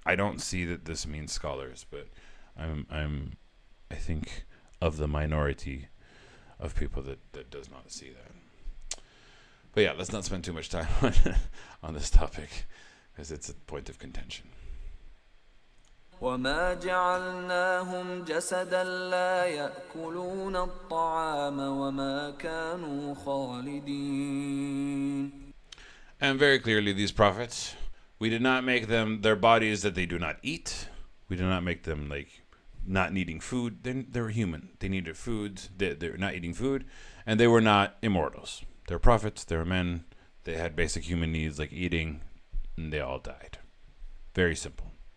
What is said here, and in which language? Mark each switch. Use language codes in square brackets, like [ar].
[en] I don't see that this means scholars, but I think of the minority of people that does not see that. But yeah, let's not spend too much time on this topic, because it's a point of contention. [ar] وما جعلناهم جسدا لا يأكلون الطعام وما كانوا خالدين. [en] And very clearly, these prophets, we did not make them their bodies that they do not eat. We did not make them like not needing food. They were human. They needed food. They're not eating food, and they were not immortals. They're prophets. They're men. They had basic human needs like eating, and they all died. Very simple.